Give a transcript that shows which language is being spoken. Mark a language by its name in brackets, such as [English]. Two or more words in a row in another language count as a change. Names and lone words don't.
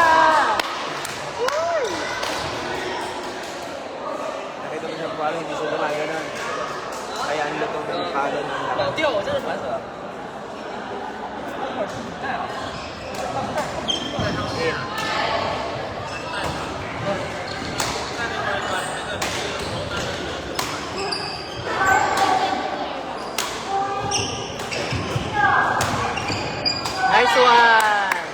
[Filipino] Nakita mo siya pamalo, hindi siya gumaganon. Kaya ang lutong ng palo ng lakas. [Chinese] 掉我真是烦死了。 [English] In. Nice one!